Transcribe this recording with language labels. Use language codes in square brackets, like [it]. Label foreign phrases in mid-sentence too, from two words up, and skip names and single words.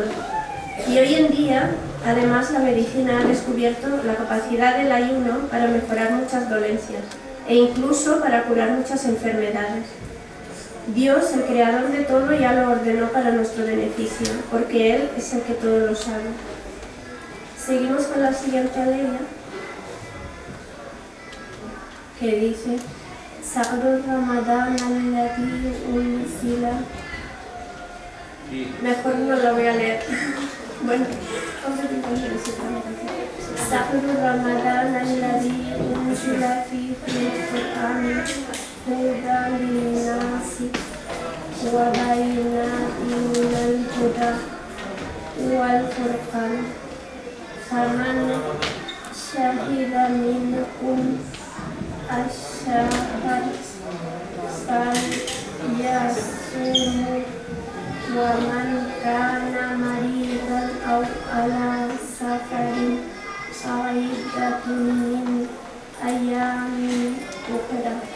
[es] Y hoy en día, además, la medicina ha descubierto la capacidad del ayuno para mejorar muchas dolencias e incluso para curar muchas enfermedades. Dios, el Creador de todo, ya lo ordenó para nuestro beneficio, porque Él es el que todo lo sabe. Seguimos con la siguiente aleya, que dice [ar] شهر رمضان الذي أنزل. [es] Mejor no lo voy a leer. Bueno, [ar] شهر رمضان الذي أنزل فيه القرآن هدى للناس وبينات الهدى والفرقان فمن شهد منكم الشهر فليصومه ومن كان مريضا أو على سفر فعدة من أيام أخرى